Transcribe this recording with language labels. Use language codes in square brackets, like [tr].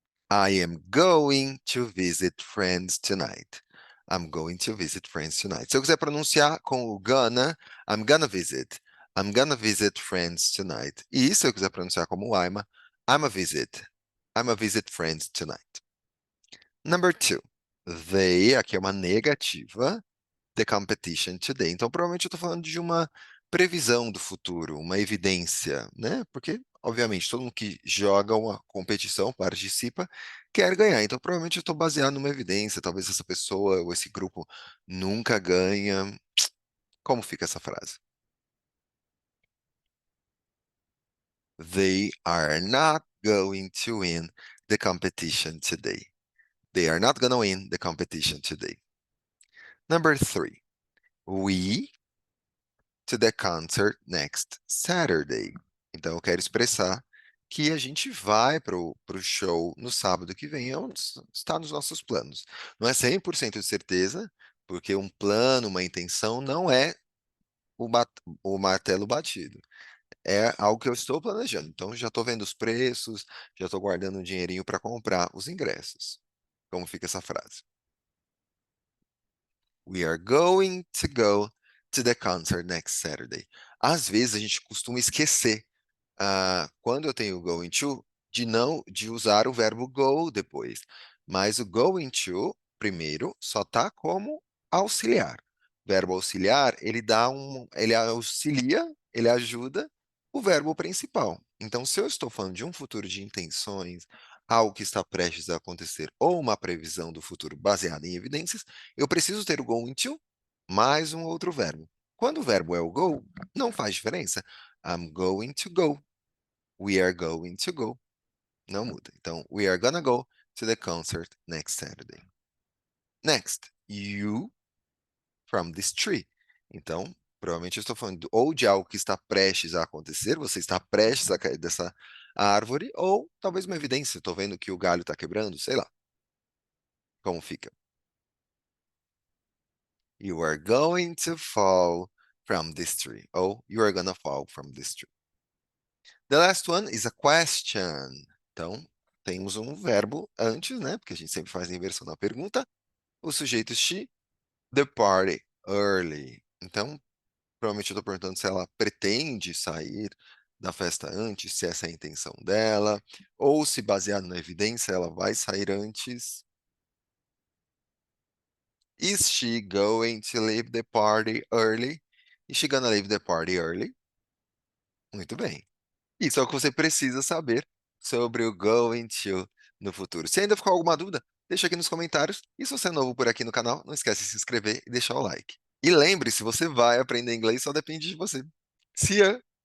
[en] I am going to visit friends tonight. I'm going to visit friends tonight. [pt] Se eu quiser pronunciar com o [en] gonna, I'm gonna visit. I'm gonna visit friends tonight. [pt] E se eu quiser pronunciar como [en] I'm a visit. I'm a visit friends tonight. Number two. [pt] They, aqui é uma negativa, [en] the competition today. [pt] Então, provavelmente eu estou falando de uma previsão do futuro, uma evidência, né? Porque, obviamente, todo mundo que joga uma competição, participa, quer ganhar. Então, provavelmente eu estou baseado numa evidência. Talvez essa pessoa ou esse grupo nunca ganha. Como fica essa frase? [en] They are not going to win the competition today. They are not gonna win the competition today. Number three, we to the concert next Saturday. [pt] Então, eu quero expressar que a gente vai pro show no sábado que vem, está nos nossos planos. Não é 100% de certeza, porque um plano, uma intenção, não é o, o martelo batido. É algo que eu estou planejando. Então, já estou vendo os preços, já estou guardando um dinheirinho para comprar os ingressos. Como fica essa frase? [en] We are going to go to the concert next Saturday. [pt] Às vezes a gente costuma esquecer, quando eu tenho going to, de usar o verbo go depois. Mas o going to, primeiro, só está como auxiliar. Verbo auxiliar, ele auxilia, ele ajuda o verbo principal. Então, se eu estou falando de um futuro de intenções, algo que está prestes a acontecer, ou uma previsão do futuro baseada em evidências, eu preciso ter o going to mais um outro verbo. Quando o verbo é o go, não faz diferença. [en] I'm going to go. We are going to go. [pt] Não muda. [en] Então, we are gonna go to the concert next Saturday. Next, you from this tree. [pt] Então, provavelmente eu estou falando ou de algo que está prestes a acontecer, você está prestes a cair dessa árvore, ou talvez uma evidência, estou vendo que o galho está quebrando, sei lá. Como fica? [en] You are going to fall from this tree. Ou you are gonna fall from this tree. The last one is a question. [pt] Então, temos um verbo antes, né? Porque a gente sempre faz a inversão da pergunta. O sujeito [en] she, the party early. [pt] Então, provavelmente eu estou perguntando se ela pretende sair da festa antes, se essa é a intenção dela, ou se baseado na evidência ela vai sair antes. [en] Is she going to leave the party early? Is she gonna leave the party early? [pt] Muito bem. Isso é o que você precisa saber sobre o going to no futuro. Se ainda ficou alguma dúvida, deixa aqui nos comentários. E se você é novo por aqui no canal, não esquece de se inscrever e deixar o like. E lembre-se, você vai aprender inglês, só depende de você. [en] See ya!